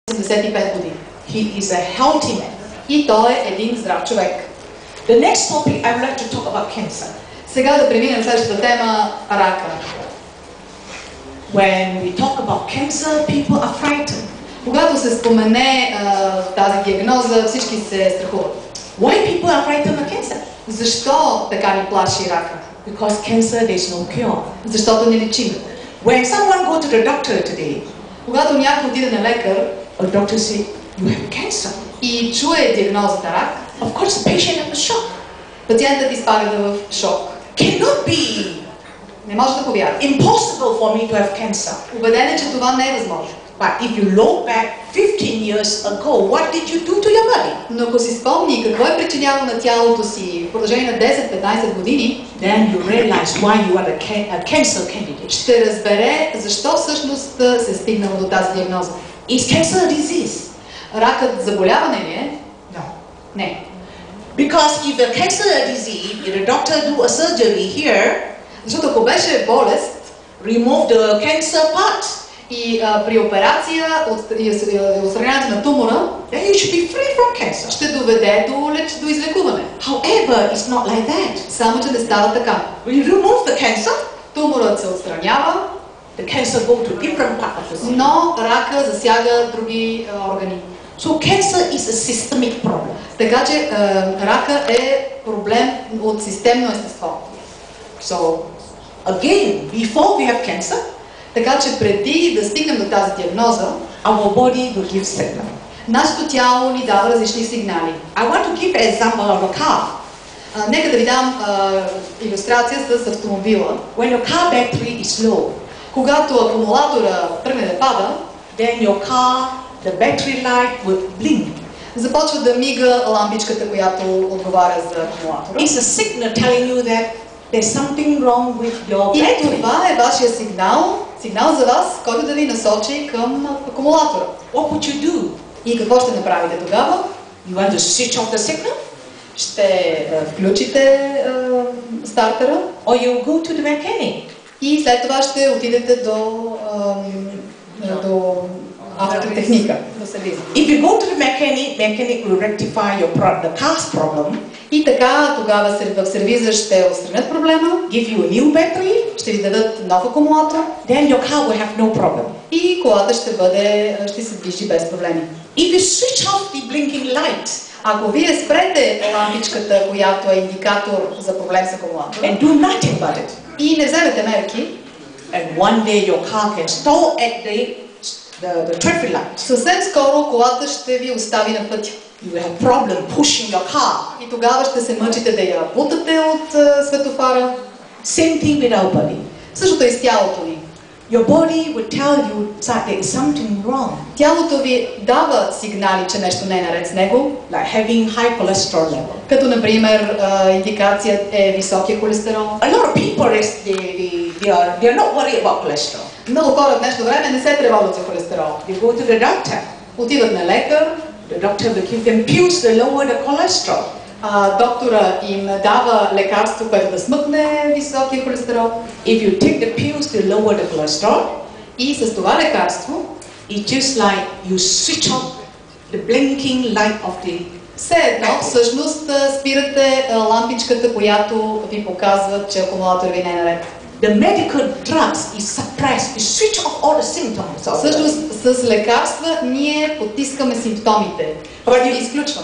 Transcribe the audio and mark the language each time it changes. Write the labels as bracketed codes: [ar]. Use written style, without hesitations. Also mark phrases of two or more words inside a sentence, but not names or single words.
[bg] 85 години. [en] He is a healthy man. [bg] И той е един здрав човек. [en] The next topic I would like to talk about cancer. [bg] Сега да преминем следващата тема – рака. [en] When we talk about cancer, people are frightened. [bg] Когато се спомене тази диагноза, всички се страхуват. [en] Why people are frightened of cancer? [bg] Защо така ни плаши рака? [en] Because cancer there is no cure. [bg] Защото не лечим. [en] When someone go to the doctor today, [bg] Когато някой отиде на лекар [en] a doctor say you have cancer. [bg] и чуе диагнозата рак, [en] Of course, the patient has a shock. [bg] пациентът изпада в шок. [en] Cannot be [bg] Не може да повярва. [en] impossible for me to have cancer. [bg] Убеден е, че това не е възможно. [en] But if you look back 15 years ago, what did you do to your body? [bg] Но ако си спомни какво е причиняло на тялото си в продължение на 10-15 години, [en] Then you realize why you are a cancer candidate. [bg] ще разбере защо всъщност се е стигнало до тази диагноза. [en] Is cancer a disease? [bg] Ракът заболяване ли е? [en] No. [bg] Не. [en] Because if the cancer is a disease, if the doctor do a surgery here, [bg] Защото ако беше болест [en] remove the cancer part, [bg] и при операция отстраняването на тумора, [en] then you should be free from cancer. [bg] ще доведе до излекуване. [en] However, it's not like that. [bg] Само че не става така. [en] When you remove the cancer, [bg] Туморът се отстранява, [en] the cancer go to different part of the body. [bg] но рака засяга други органи. [en] So cancer is a systemic problem. [bg] Така че рака е проблем от системно естество. [en] So again, before we have cancer, [bg] Така че преди да стигнем до тази диагноза, [en] our body will give signal. [bg] нашето тяло ни дава различни сигнали. [en] I want to give an example of a car. [bg] Нека да ви дам илюстрация с автомобила. [en] When your car battery is low, [bg] Когато акумулатора тръгне да пада, [en] then your car, the battery light will blink. [bg] започва да мига лампичката, която отговаря за акумулатора. [en] It's a signal telling you that there's something wrong with your [bg] И [en] battery. [bg] това е вашия сигнал за вас, който да ви насочи към акумулатора. [en] What would you do? [bg] И какво ще направите тогава? [en] You want to switch off the signal? [bg] Ще включите стартера [en] Or you go to the mechanic? [bg] и след това ще отидете до автотехника, до сервиза. [en] If you go to the mechanic will rectify the car's problem, [bg] И така тогава в сервиза ще отстранят проблема, [en] give you a new battery, [bg] ще ви дадат нов акумулатор [en] then your car will have no problem. [bg] и колата ще се движи без проблеми. [en] If you switch off the blinking light [bg] Ако вие спрете лампичката, която е индикатор за проблем с акумулатора [en] and do nothing about it, [bg] и не вземете мерки, [en] and one day your car can stall at the traffic light, [bg] съвсем скоро колата ще ви остави на пътя. [en] you will have problem pushing your car. [bg] И тогава ще се мъчите да я бутате от светофара. [en] Same thing with our body. [bg] Същото е и с тялото ни. [en] Your body will tell you that there is something wrong, [bg] Тялото ви дава сигнали, че нещо не е наред с него, [en] like having high cholesterol level. [bg] като например индикация е високия холестерол. [en] A lot of people they are not worried about cholesterol. [bg] Много хора в днешно време не се тревожат за холестерол. [en] They go to the doctor. [bg] Отиват на лекар, [en] The doctor will give them pills to lower the cholesterol. [bg] доктора им дава лекарство, което да смъкне високия холестерол. [en] If you take the pills to lower the cholesterol, [bg] И с това лекарство, [en] it's just like you switch off the blinking light of the. [bg] все едно всъщност спирате лампичката, която ви показва, че акумулатор ви не е наред. [en] The medical drugs is suppressed. You switch off all the symptoms. [bg] Всъщност с лекарства ние потискаме симптомите, ги изключваме.